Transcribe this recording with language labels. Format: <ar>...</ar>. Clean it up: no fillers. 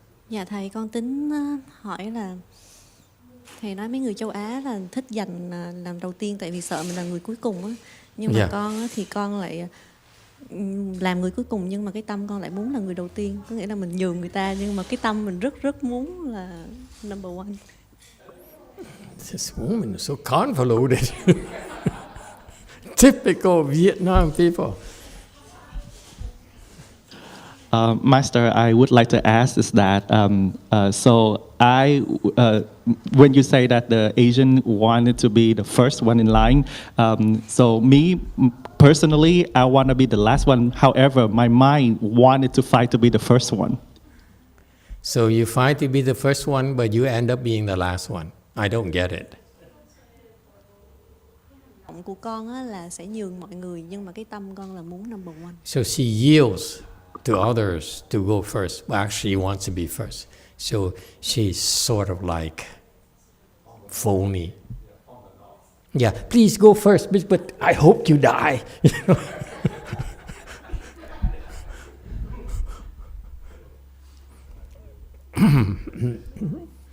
<vi>Dạ thầy con tính hỏi là thầy nói mấy người châu Á là thích giành làm đầu tiên tại vì sợ mình là người cuối cùng á. Nhưng mà con á, thì con lại làm người cuối cùng nhưng mà cái tâm con lại muốn là người đầu tiên. Có nghĩa là mình nhường người ta nhưng mà cái tâm mình rất rất muốn là</vi> <en>number one. This woman is so convoluted. Typical Vietnam people. Master, I would like to ask is that, when you say that the Asian wanted to be the first one in line, so me personally, I want to be the last one. However, my mind wanted to fight to be the first one. So you fight to be the first one, but you end up being the last one. I don't get it.</en> <vi>Của con á là sẽ nhường mọi người nhưng mà cái tâm con là muốn</vi> <en>number one. So she yields to others to go first, but actually wants to be first. So she's sort of like phony. Yeah, please go first, but I hope you die.</en>